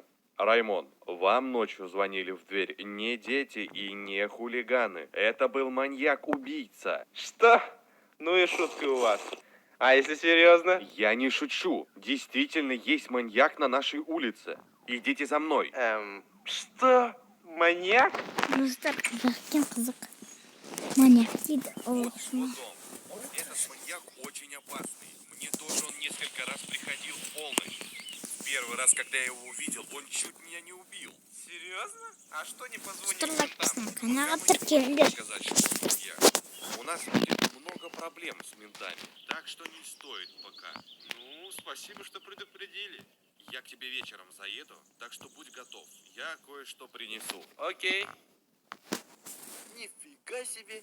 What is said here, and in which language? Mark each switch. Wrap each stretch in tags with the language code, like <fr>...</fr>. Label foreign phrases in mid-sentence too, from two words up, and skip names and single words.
<ru>Раймон, вам ночью звонили в дверь не дети и не хулиганы. Это был маньяк-убийца. Что? Ну и шутка у вас. А если серьезно? Я не шучу. Действительно есть маньяк на нашей улице. Идите за мной. Что? Маньяк?</ru> <kk>Достар, екен қызық. Маньяк дейді.</kk> <ru>Этот маньяк очень опасный. Мне тоже он несколько раз приходил в полночь. Первый раз, когда я его увидел, он чуть меня не убил. Серьезно? А что не позвонить</ru> <kk>Достар,</kk> <ru>там?</ru> <kk>лайкпасына каналға тіркеліңдер.</kk> <ru>Сказать, что он маньяк. У нас будет много проблем с ментами, так что не стоит пока. Ну, спасибо, что предупредили. Я к тебе вечером заеду, так что будь готов. Я кое-что принесу. Окей. Нифига себе.</ru>